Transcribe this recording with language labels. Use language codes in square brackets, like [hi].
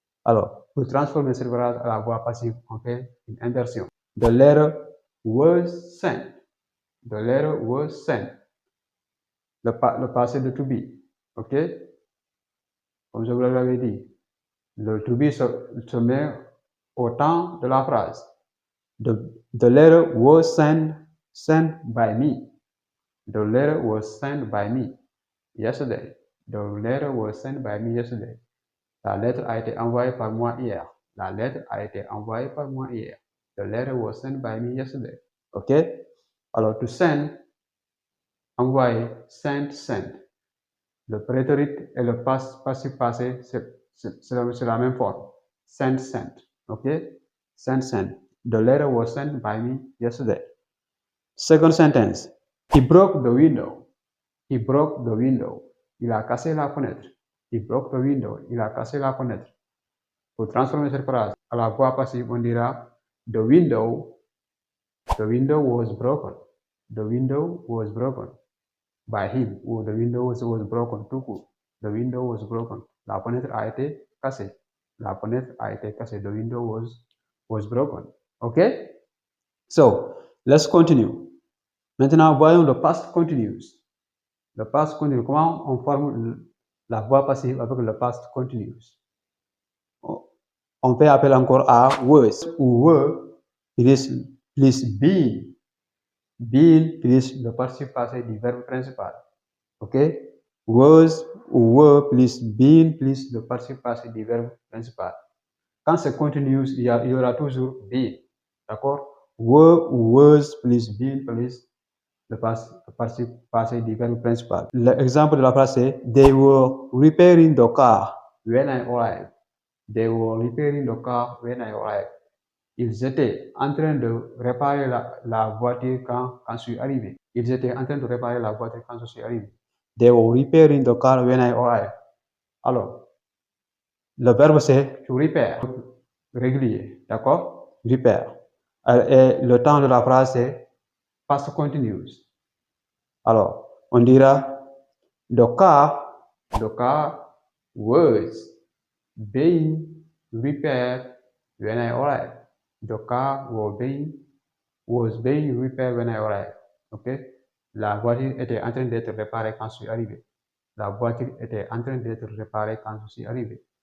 [fr] Alors, pour transformer cette phrase à la voix passive, on fait une inversion. [en] The letter was sent. The letter was sent. [fr] Le passé de to be. OK? Comme je vous l'avais dit, le to be se met au temps de la phrase. [en] The letter was sent by me. The letter was sent by me yesterday. The letter was sent by me yesterday. [fr] La lettre a été envoyée par moi hier. La lettre a été envoyée par moi hier. [en] The letter was sent by me yesterday. [fr] OK? Alors, [en] to send, [fr] envoyer, send. Le prétérit et le passif passé, c'est la même forme. [en] Send. OK? Send. The letter was sent by me yesterday. Second sentence. He broke the window. He broke the window. [fr] Il a cassé la fenêtre. [en] He broke the window. [fr] Il a cassé la fenêtre. Pour transformer cette phrase à la voix passive, on dira [en] the window was broken. The window was broken by him. [fr] Ou [en] the window was broken [fr] tout court. [en] The window was broken. [fr] La fenêtre a été cassée. La fenêtre a été cassée. [en] The window was broken. Okay? So, let's continue. [fr] Maintenant, voyons le [en] past continuous. [fr] Le past continuous. Comment on forme la voix passive avec le past continuous? On peut appeler encore à was ou were plus been. Been plus le participe passé du verbe principal. OK? Was ou were plus been plus le participe passé du verbe principal. Quand c'est continuous, il y aura toujours been. D'accord? Were ou was plus been plus le participe passé du verbe principal. L'exemple de la phrase c'est [en] They were repairing the car when I arrived. They were repairing the car when I arrived. [fr] Ils étaient en train de réparer la voiture quand je suis arrivé. Ils étaient en train de réparer la voiture quand je suis arrivé. [en] They were repairing the car when I arrived. [fr] Alors, le verbe c'est to repair, régulier, d'accord? Repair. Et le temps de la phrase c'est past continuous. Alors, on dira [en] the car was being repaired when I arrived. The car was being repaired when I arrived. OK? [fr] La voiture était en train d'être réparée quand je suis arrivé. La voiture était en train d'être réparée quand je suis arrivé.